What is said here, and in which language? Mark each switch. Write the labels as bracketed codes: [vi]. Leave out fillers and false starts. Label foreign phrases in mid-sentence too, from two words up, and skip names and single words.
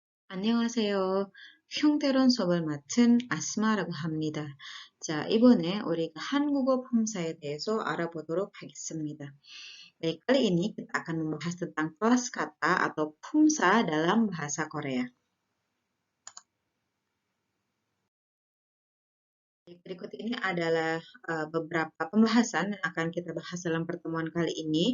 [ko] 안녕하세요. 흉태론 수업을 맡은 아스마라고 합니다. 자, 이번에 우리가 한국어 품사에 대해서 알아보도록 하겠습니다. [id] Baik, kali ini kita akan membahas tentang kelas kata atau 품사 dalam bahasa Korea. Berikut ini adalah beberapa pembahasan yang akan kita bahas dalam pertemuan kali ini.